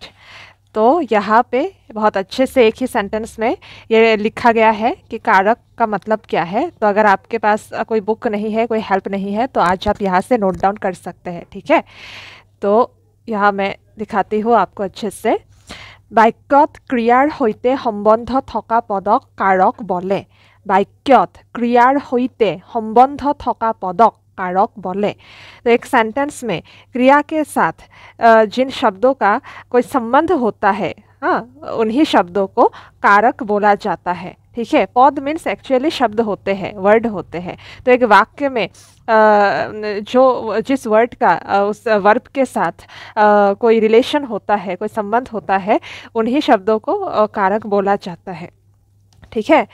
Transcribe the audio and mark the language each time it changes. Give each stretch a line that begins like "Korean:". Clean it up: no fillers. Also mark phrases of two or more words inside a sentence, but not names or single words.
Hindi: तो यहाँ पे बहुत अच्छे से एक ही सेंटेंस में ये लिखा गया है कि कारक का मतलब क्या है। तो अगर आपके पास कोई बुक नहीं है, कोई हेल्प नहीं है, तो आज आप यहाँ से
English: note down
Hindi: कर सकते हैं, ठीक है। तो यहाँ मैं दिखाती हूँ आपको अच्छे से।
Assamese: বাক্যত ক্ৰিয়াৰ সৈতে সম্বন্ধ থকা পদক কাৰক বলে। বাক্যত ক্ৰিয়াৰ হোতে সম্বন্ধ থকা পদক কাৰক বোলে।
Hindi: तो एक सेंटेंस में क्रिया के साथ जिन शब्दों का कोई संबंध होता है, हाँ, उन्हीं शब्दों को कारक बोला जाता है, ठीक है। पद
English: means actually
Hindi: शब्द होते हैं, वर्ड होते हैं। तो एक वाक्य में जो जिस वर्ड का उस वर्ब के साथ कोई रिलेशन होता है, कोई संबंध होता है, उन्हीं शब्दों को कारक बोला जाता है, ठीक है।